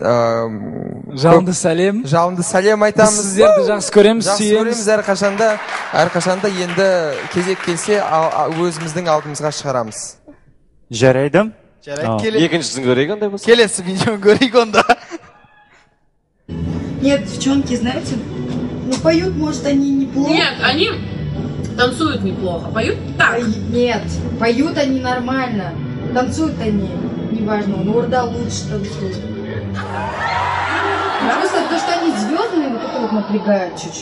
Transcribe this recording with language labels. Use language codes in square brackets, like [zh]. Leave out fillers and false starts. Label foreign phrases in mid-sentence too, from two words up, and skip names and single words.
[kk] жалынды сәлем. Жалынды сәлем айтамыз. Сіздерді жақсы көреміз, сүйеміз. Әрқашанда енді кезек келсе өзіміздің алдымызға шығарамыз. Жарайды. Екіншісін көрейік ондай болса. Келесі видеоны көрейік онда. [ru] Нет, девчонки, знаете, ну поют, может, они неплохо. Нет, они танцуют неплохо, поют так. Нет, поют они нормально, танцуют они, неважно, но Орда лучше танцует. Просто то, что они звездные, вот это вот напрягает чуть-чуть.